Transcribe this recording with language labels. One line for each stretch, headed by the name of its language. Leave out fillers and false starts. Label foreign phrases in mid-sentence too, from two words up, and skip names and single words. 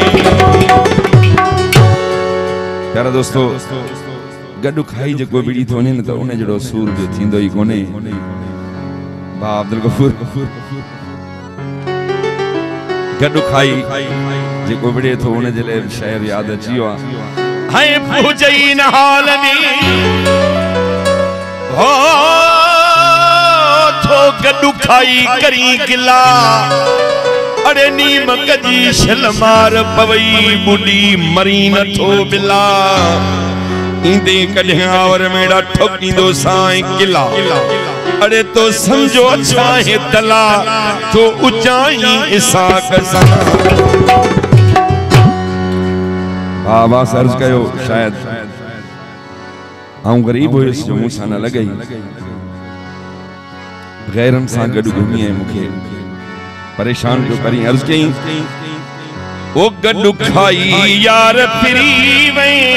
Sindhi: प्यारा दोस्तो गॾु खाई जेको विड़ी थो वञे न त उन जहिड़ो सूर जो थींदो ई कोन्हे। भाउ अब्दुल गफूर गॾु खाई जेको विड़े थो उन जे लाइ शायर यादि अची वियो आहे हाय पूजई न हाल में हो गॾु खाई करी गिला अरे नीम कजी शल मार पवई बुढ़ी मरी नथो बिला ईंदे कॾहिं आवर मेड़ा ठोकींदो साईं किला अरे तो समझो छाहे तला तो ऊंचाई इसाक सां बाबा सर्ज कयो शायद आऊं गरीब हुयुसि जो मूंसां न लॻई गैरन सां गॾु घुमी ऐं मूंखे परेशान पियो करी अर्ज़ कई ओ गॾु खाई यार फिरी वई